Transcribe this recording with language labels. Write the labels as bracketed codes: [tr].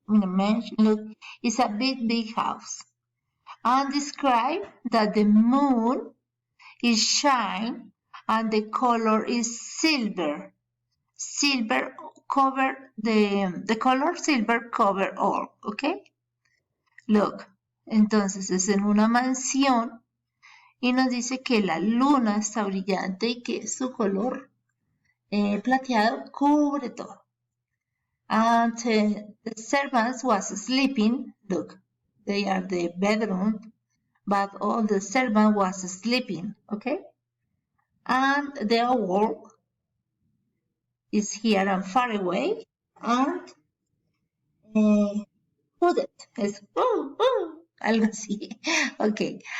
[en] Look, it's a big house. And describe that the moon is shine and the color is silver. Silver cover the color silver cover all, okay? [es] Look, entonces es en una mansión y nos dice que la luna está brillante y que su color plateado cubre todo. [en] And the servants was sleeping. Look, they are the bedroom, but all the servant was sleeping, okay? And the owl is here and far away, and hooded [es] es algo así, [en] okay?